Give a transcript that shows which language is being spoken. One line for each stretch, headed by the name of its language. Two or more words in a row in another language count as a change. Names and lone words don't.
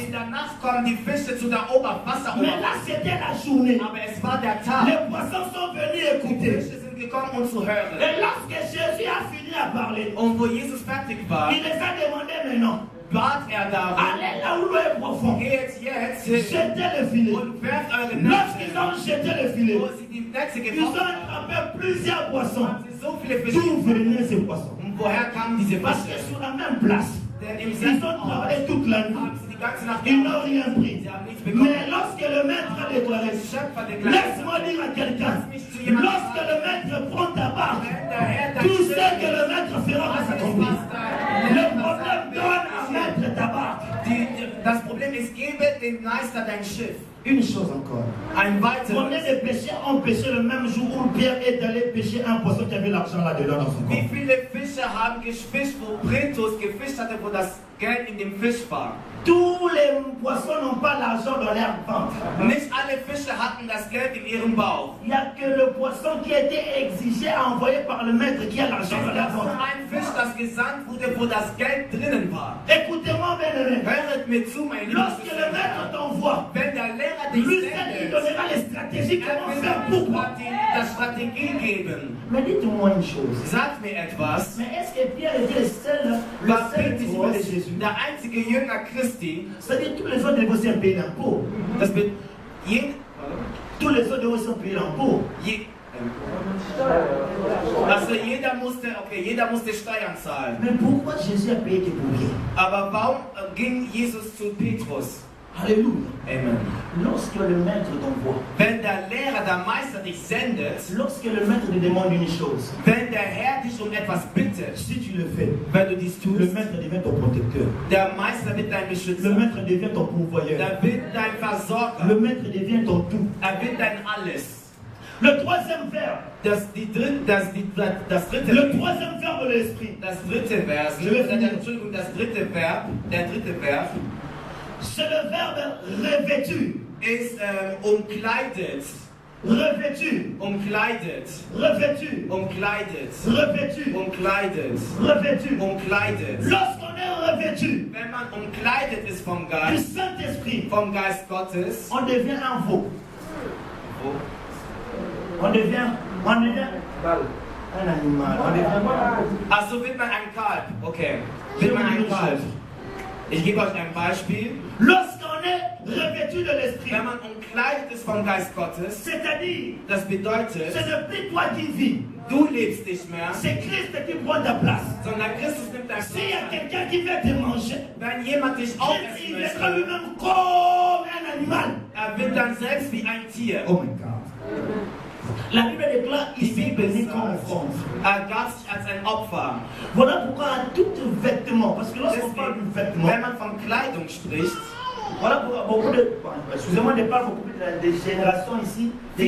German: In der Nacht kommen die Fische zu der
French: Mais là,
German: Wasseroberfläche.
French: c'était la journée.
German: Aber es war der Tag.
French: Les poissons sont venus
German: Die
French: écouter.
German: Fische sind gekommen, um zu hören.
French: Et lorsque Jésus a fini à parler,
German: Und wo Jesus fertig war,
French: il les a demandé maintenant,
German: bat darum,
French: allez là où l'eau est profonde.
German: geht jetzt
French: Jetez le filet.
German: und werft eure
French: Lorsqu'ils
German: Netze.
French: ont jeté le filet,
German: Wo sie die Netze
French: ils ont
German: geworfen haben,
French: attrapé plusieurs poissons.
German: haben sie so viele Fische
French: D'où
German: gefangen.
French: venaient ces poissons?
German: Und woher kamen diese
French: Parce que
German: Fische?
French: sur la même place,
German: Denn im
French: ils
German: selben
French: ont
German: Ort
French: travaillé toute la nuit.
German: haben sie die ganze Nacht
French: Ils n'ont
German: gearbeitet.
French: rien pris.
German: Sie haben nichts bekommen.
French: Mais lorsque le maître a déclaré,
German: Der Schöpfer deklariert,
French: laisse-moi dire à quelqu'un, lorsque le maître prend ta barque,
German: wenn der Herr dein
French: tout ce
German: Schiff
French: que le maître fera va s'accomplir. Le problème, donne à maître ta barque.
German: Das Problem ist, gebe dem Meister dein Schiff.
French: Une chose encore.
German: Ein
French: Combien
German: weiteres.
French: de pécheurs ont péché le même jour où Pierre est allé pêcher un poisson qui avait l'argent là-dedans dans son corps?
German: Wie viele Fische haben gefischt, wo Petrus gefischt hatte, wo das Geld in dem Fisch war?
French: Tous les poissons n'ont pas l'argent dans leur ventre.
German: Nicht alle Fische hatten das Geld in ihrem Bauch.
French: Il n'y a que le poisson qui a été exigé à envoyer par le maître qui a l'argent dans leur
German: Das ist
French: ventre.
German: ein Fisch, das gesandt wurde, wo das Geld drinnen war.
French: Écoutez-moi, bien-aimé.
German: Hört mir zu, mein lieber
French: Lorsque le maître t'envoie,
German: wenn der Lehrer dich
French: lui seul il
German: sendet,
French: donnera les stratégies comment faire pour toi.
German: das Strategie geben.
French: Mais dites-moi une chose.
German: Sag mir etwas.
French: Mais est-ce que Pierre était le seul disciple de Jésus?
German: Der einzige Jünger Christi,
French: C'est-à-dire tous les autres devaient aussi payer l'impôt.
German: das wird
French: Tous les autres devaient aussi payer l'impôt.
German: Also jeder musste Steuern zahlen.
French: Mais pourquoi Jésus a payé que pour rien?
German: Aber warum ging Jesus zu Petrus?
French: Alléluia.
German: Amen.
French: Lorsque le maître t'envoie,
German: Wenn der Lehrer, der Meister dich sendet,
French: lorsque le maître te demande une chose,
German: wenn der Herr dich um etwas bittet,
French: si tu le fais,
German: wenn du dies tust,
French: le maître devient ton protecteur.
German: der Meister wird dein
French: Le
German: Beschützer,
French: maître devient ton pourvoyeur.
German: er wird dein Versorger,
French: Le maître devient ton tout.
German: er wird dein alles.
French: Le troisième verbe,
German: Das dritte
French: le troisième verbe de l'esprit,
German: das dritte Vers, Entschuldigung, der dritte Verb
French: c'est le verbe revêtu.
German: ist umkleidet,
French: Revêtu,
German: umkleidet,
French: revêtu,
German: umkleidet,
French: revêtu,
German: umkleidet,
French: revêtu.
German: umkleidet.
French: Lorsqu'on est revêtu
German: Wenn man umkleidet ist vom
French: du
German: Geist
French: Saint-Esprit,
German: Gottes,
French: on devient un veau. On devient un animal. On devient
German: also wird man ein Kalb, okay, wird man ein Kalb. Ich gebe euch ein Beispiel.
French: Lorsqu'on est revêtu de l'Esprit,
German: Wenn man umkleidet ist vom Geist Gottes,
French: c'est-à-dire,
German: das bedeutet,
French: ce n'est plus toi qui vis,
German: du lebst nicht mehr,
French: c'est Christ qui prend ta place.
German: sondern Christus nimmt dein
French: S'il y a
German: Platz ein.
French: quelqu'un qui veut te manger,
German: Wenn jemand dich
French: Christ,
German: aufessen
French: il mettra
German: möchte,
French: lui-même comme un animal.
German: wird dann selbst wie ein Tier.
English: Oh my God.
French: La Bible déclare
German: Die
French: ici
German: Bibel
French: béni
German: sagt,
French: comme offrande.
German: gab sich als ein Opfer.
French: Voilà pourquoi à tout vêtement, parce que lorsqu'on parle du vêtement,
German: Wenn man von Kleidung spricht,
French: voilà pourquoi beaucoup de, excusez-moi de parler beaucoup des générations ici, des